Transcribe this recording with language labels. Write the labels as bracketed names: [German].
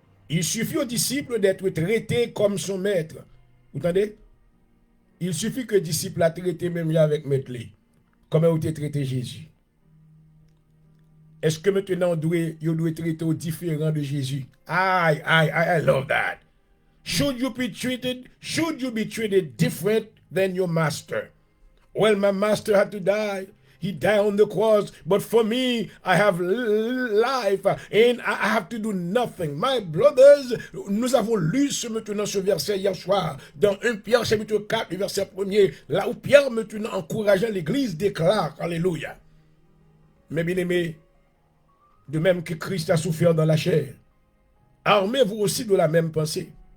[French] Il suffit au disciple d'être traité comme son maître. Vous entendez? Il suffit que le disciple a traité même avec maître. Comment vous avez traité Jésus? Est-ce que maintenant vous doit traiter au différent de Jésus? [English] I love that. Should you be treated different than your master? Well, my master had to die. He died on the cross, but for me, I have life and I have to do nothing. My brothers, [French] nous avons lu ce verset hier soir dans 1 Pierre chapitre 4, le verset 1er, là où Pierre maintenant encourageant l'église déclare, alléluia. Mais bien aimés, de même que Christ a souffert dans la chair, armez-vous aussi de la même pensée.